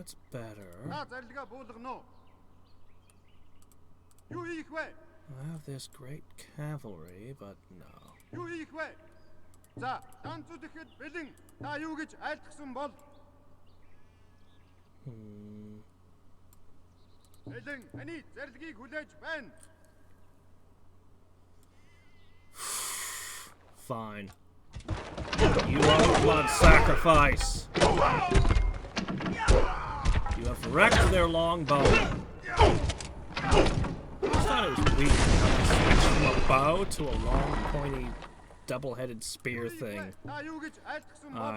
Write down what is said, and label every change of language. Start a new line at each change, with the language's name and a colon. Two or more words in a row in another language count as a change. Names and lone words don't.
English: That's better.
Mongolian: Та зарилгаа буулгана уу? Юу хийх вэ?
English: I have this great cavalry, but no.
Mongolian: Юу хийх вэ? За, танцууд ихэд бэлэн. Та юу гэж айлтгсан бол? Бэлэн, таны зарилгийг хүлээж байна.
English: Fine. You are blood sacrifice. You have wrecked their longbow. I thought it was weird how they switched from a bow to a long, pointy, double-headed spear thing.
Mongolian: Та юу гэж айлтгсан бол?